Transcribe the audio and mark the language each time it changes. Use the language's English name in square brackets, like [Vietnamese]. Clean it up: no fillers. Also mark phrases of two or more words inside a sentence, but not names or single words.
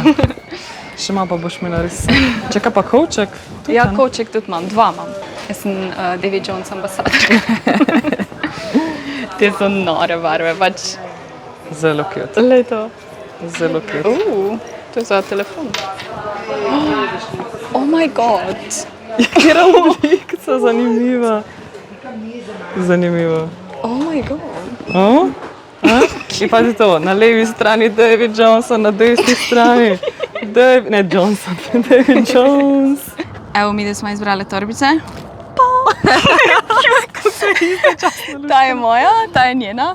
[Slovenian] Še malo pa boš imela res. Čaka pa kovček? Ja, kovček tudi imam, 2 imam. Jaz sem David Jones ambasador. Te so nore barve, pač. Zelo cute. Leto. Zelo cute. To je za telefon. [English] Oh my god. [Slovenian] Kera oblikica, zanimiva. Zanimivo. [English] Oh my god. [Slovenian] In pazi to, na levi strani David Johnson, na desni strani David Jones. Evo mi, da smo izbrali torbice. Ta je moja, ta je njena.